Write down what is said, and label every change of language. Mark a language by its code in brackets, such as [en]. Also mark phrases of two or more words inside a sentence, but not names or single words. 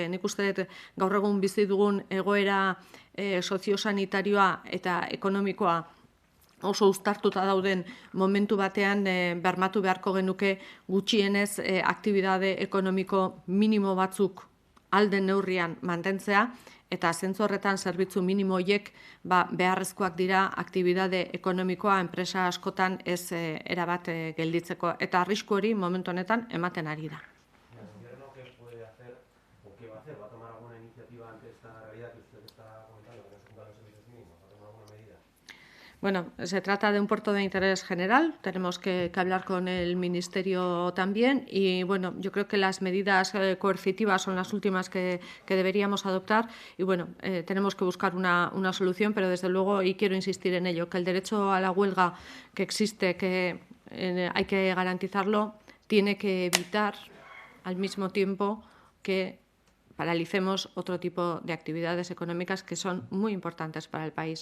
[eu] Nik uste dut gaur egun bizi dugun egoera soziosanitarioa eta ekonomikoa oso uztartuta dauden momentu batean bermatu beharko genuke gutxienez aktibitate ekonomiko minimo batzuk alden neurrian mantentzea, eta zentzu horretan zerbitzu minimo horiek beharrezkoak dira aktibitate ekonomikoa enpresa askotan ez erabat gelditzeko. Eta arrisku hori momentu honetan ematen ari da. [es] ¿El gobierno qué puede hacer o qué va a hacer? ¿Va a tomar alguna iniciativa ante esta realidad que usted está comentando, que no se cumplan los servicios mínimos? ¿Va a tomar alguna medida? Bueno, se trata de un puerto de interés general, tenemos que hablar con el Ministerio también y bueno, yo creo que las medidas coercitivas son las últimas que deberíamos adoptar y bueno, tenemos que buscar una solución, pero desde luego, y quiero insistir en ello, que el derecho a la huelga que existe, que hay que garantizarlo, tiene que evitar al mismo tiempo que paralicemos otro tipo de actividades económicas que son muy importantes para el país.